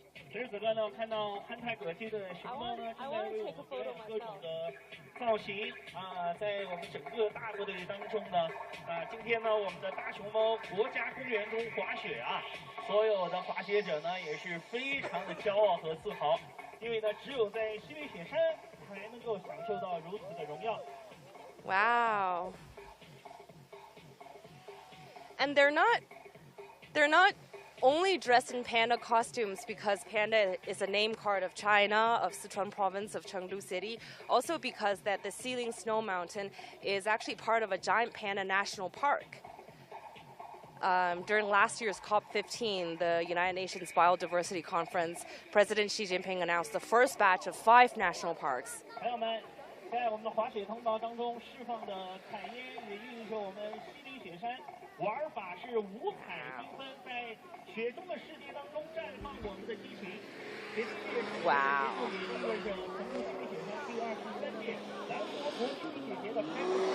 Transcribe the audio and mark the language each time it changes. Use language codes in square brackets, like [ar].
[zh] 此时此刻呢，看到憨态可掬的熊猫呢，正在为我们表演各种的造型啊，在我们整个大部队当中呢，今天呢，我们的大熊猫国家公园中滑雪啊，所有的滑雪者呢也是非常的骄傲和自豪，因为呢，只有在西岭雪山才能够享受到如此的荣耀。 Wow. [en] And they're not only dressed in panda costumes because panda is a name card of China, of Sichuan province, of Chengdu city. Also because that the Xiling Snow Mountain is actually part of a giant panda national park. During last year's COP15, the United Nations Biodiversity Conference, President Xi Jinping announced the first batch of 5 national parks. [zh] 朋友们，在我们的滑雪通道当中释放的彩烟，也寓意着我们西岭雪山玩法是五彩缤纷，在雪中的世界当中绽放我们的激情。哇！也意味着成都西岭雪山第23届南国国西岭雪节的开幕。